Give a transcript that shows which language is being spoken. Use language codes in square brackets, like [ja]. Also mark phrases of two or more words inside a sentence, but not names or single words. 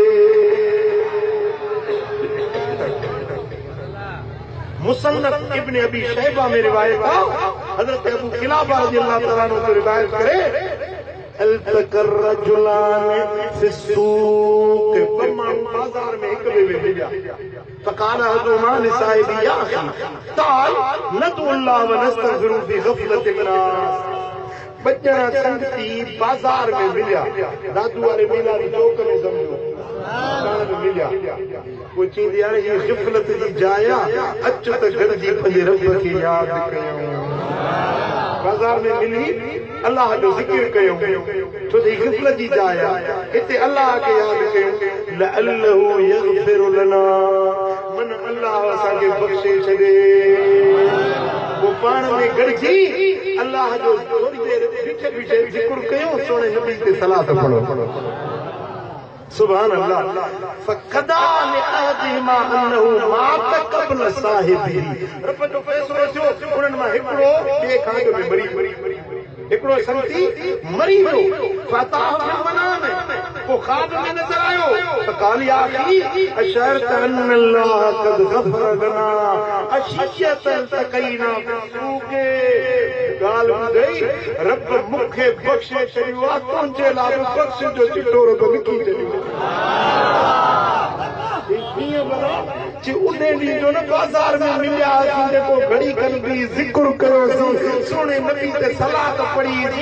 [sd] मुसन्नफ इब्न अबी शैबा में रिवायत आहे हज़रत अबू क़िलाबा [ar] رضي الله تعالى عنه [sd] से रिवायत करे [ar] التقى الرجلان في السوق [sd] बाजार में एक ॿिए में मिलिया [ar] فقال احدهما لصاحبه يا اخي تعال ندعو الله ونستغفر في غفلة الناس [sd] बचड़ा संगती बाजार में मिलिया दादू वाले मेला जी चौक में सम्झो में मिलिया कोई चीज यार ये ग़िफ़लत जी जाइ आहे अच त गॾिजी पंहिंजे रब खे यादि कयूं बाजार में मिली अल्लाह जो ज़िक्र कयूं छो त ग़िफ़लत जी जाइ आहे हिते अल्लाह खे यादि कयूं [ar] لعله يغفر لنا [sd] मन अल्लाह असांखे बख़्शे छॾे वो पाण में गॾिजी अल्लाह जो थोरी देरि बीठे बीठे ज़िक्र कयूं सोणे नबी ते सलात पढ़ो [ar] سبحان الله. فقدر لأحدهما أنه مات قبل صاحبه. [sd] रब जो फ़ैसिलो थियो उन्हनि मां हिकिड़ो ॿिए खां अॻु में मरी हिकिड़ो संगती मरी वियो। [ar] فأتاه في المنام [sd] पोइ ख़्वाब में नज़र आयो त [ar] قال يا أخي أشعرت أن الله قد غفر لنا عشية التقينا بالسوق. [sd] ॻाल्हि ॿुधई रब मूंखे बख़्शे छॾियो आहे, तुंहिंजे लाइ बि बख़्श जो चिठो रब लिखी छॾियो। उन ॾींहुं जो न बाज़ार में मिलियासीं जेको घड़ी खनि बि ज़िक्र कयोसीं, सुहिणे नबी ते सलात पढ़ीसीं।